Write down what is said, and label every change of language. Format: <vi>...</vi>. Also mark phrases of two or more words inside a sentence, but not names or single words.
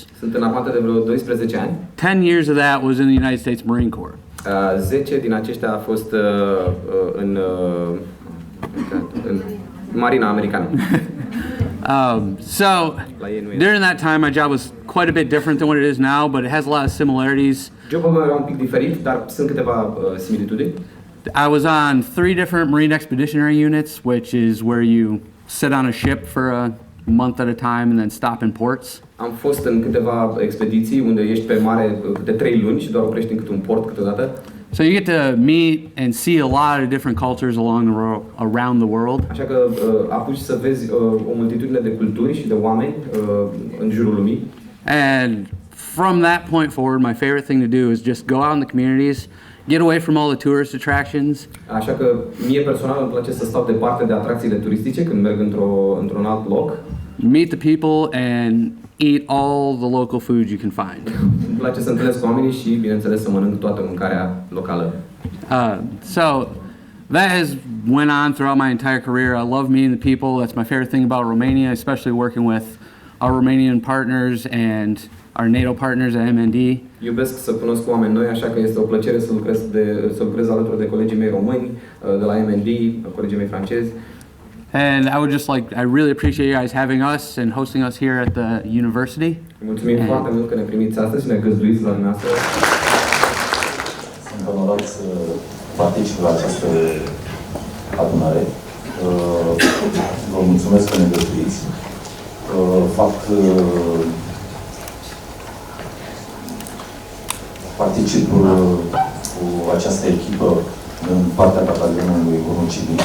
<ro>Sunt în armată de vreo 12 ani.</ro> <en>10 years of that was in the United States Marine Corps.</en> <ro>10 din aceștia a fost în Marina Americană.</ro> <en>So during that time, my job was quite a bit different than what it is now, but it has a lot of similarities.</en> <ro>Jobul meu era un pic diferit, dar sunt câteva similitudini.</ro> <en>I was on 3 different Marine Expeditionary Units, which is where you sit on a ship for a month at a time and then stop in ports.</en> <ro>Am fost în câteva expediții unde ești pe mare de 3 luni și doar oprești în câte un port câteodată.</ro> <en>So you get to meet and see a lot of different cultures around the world.</en> <ro>Așa că apuci să vezi o multitudine de culturi și de oameni în jurul lumii.</ro> <en>And from that point forward, my favorite thing to do is just go out in the communities, get away from all the tourist attractions.</en> <ro>Așa că mie personal îmi place să stau departe de atracțiile turistice când merg într-un alt loc.</ro> <en>Meet the people and eat all the local food you can find.</en> <ro>Îmi place să întâlnesc oamenii și, bineînțeles, să mănânc toată mâncarea locală.</ro> <en>So that has went on throughout my entire career. I love meeting the people. That's my favorite thing about Romania, especially working with our Romanian partners and our NATO partners at MND.</en> <ro>Iubesc să cunosc oameni noi, așa că este o plăcere să lucrez alături de colegii mei români, de la MND, colegii mei francezi.</ro> <en>And I would just I really appreciate you guys having us and hosting us here at the university.</en> <ro>Mulțumim foarte mult că ne primiți astăzi și ne găzduiți la dumneavoastră. Sunt onorat să particip la această adunare. Vă mulțumesc că ne găzduiți. Particip cu această echipă în partea batalionului 1 civil.</ro>